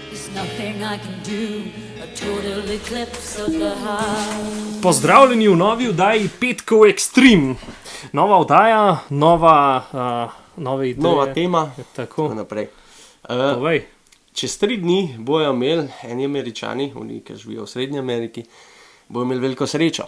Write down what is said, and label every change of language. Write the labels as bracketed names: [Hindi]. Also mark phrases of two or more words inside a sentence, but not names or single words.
[English] nothing I can do, a total eclipse of the heart. [Slovenian] Pozdravljeni v novi oddaji Petkov Extreme. Nova oddaja, nove ideje. Nova tema, Tako, tako naprej. povej. Čez 3 dni bojo imeli eni Američani, oni, ki živijo v Srednji Ameriki, bojo imeli veliko srečo.